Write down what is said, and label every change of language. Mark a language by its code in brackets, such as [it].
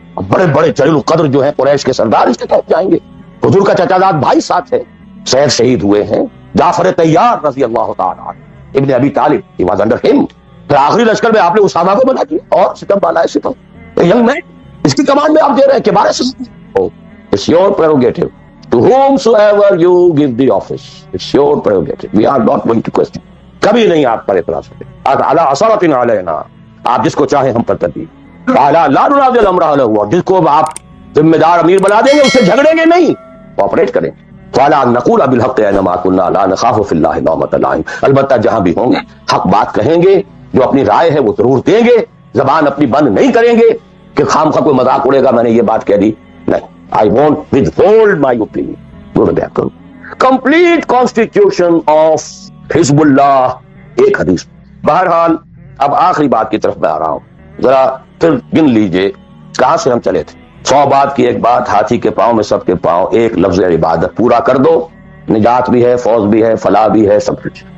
[ur] بڑے بڑے جلیل القدر جو ہیں قریش کے سردار اس کے تحت جائیں گے. حضور کا چچا زاد بھائی ساتھ ہے, سید شہید ہوئے ہیں, جعفر طیار رضی اللہ تعالی عنہ, ابن ابی طالب, [en] he was under him. [ur] پھر آخری لشکر میں آپ نے اسامہ کو بنا دیا, اور ستم بالا ہے ستم, ینگ مین, اس کی کمانڈ میں آپ دے رہے ہیں کہ بارے سے. [en] It's your prerogative. To whomsoever you give the office, it's your prerogative. We are not going to question. [ur] کبھی نہیں آپ پر اعتراض کریں. [ar] علی عثرۃ علینا, [ur] آپ جس کو چاہیں ہم پر ترجیح. [ar] لا ننازع الامر اہلہ, [ur] جس کو آپ ذمہ دار امیر بنا دیں گے اس سے جھگڑیں گے نہیں, کوآپریٹ کریں. [ar] وَعَلَىٰ نَقُولَ بِالْحَقِّ أَيْنَمَا كُنَّا لَا نَخَافُ فِي اللَّهِ لَوْمَةَ لَائِمٍ. [ur] البتہ جہاں بھی ہوں گے حق بات کہیں گے, جو اپنی رائے ہے وہ ضرور دیں گے, زبان اپنی بند نہیں کریں گے کہ خامخواہ کوئی مذاق اڑے گا میں نے یہ بات کہہ دی. [en] نہیں, I won't withhold my opinion. Complete constitution of حزب اللہ, [ur] ایک حدیث. بہرحال اب آخری بات کی طرف میں آ رہا ہوں, ذرا پھر گن لیجئے کہاں سے ہم چلے تھے. 100 بات کی ایک بات, ہاتھی کے پاؤں میں سب کے پاؤں, ایک لفظ عبادت پورا کر دو, نجات بھی ہے, فوز بھی ہے, فلاح بھی ہے, سب کچھ.